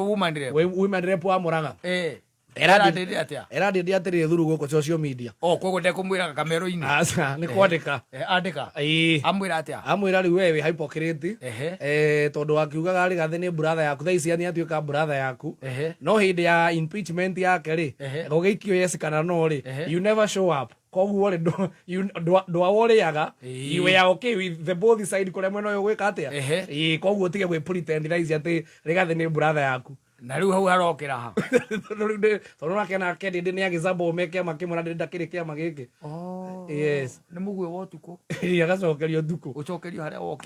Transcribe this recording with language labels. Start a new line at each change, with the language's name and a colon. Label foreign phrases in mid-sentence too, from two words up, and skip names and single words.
English: women rep
Kikuyu: wa Murang'a erandindi atiriri thuru guku
English: social media
Kikuyu: koguo ndekumwira kamero-ini aca ni kwandika andika amwira atia amwira riu we hypocrite tondu akiugaga rigathi ni brother yaku thaa ici ni atuika brother yaku no hindi ya impeachment yake ri gugiikio yes kana no ri
English: you never show up
Kikuyu: koguo ri ndwaworiaga
English: you were okay with the both side
Kikuyu: kuria mwena uyu gwika atia koguo tige gwi pretend thaa ici ati rigathi ni brother yaku na riu hau harokira ha tondu nake nake ndindi ni agicamba ume kiama kimwe na ndindi ndakiri kiama giki yes ni mugue wa utuku agacokerio nduku ucokerio haria wokira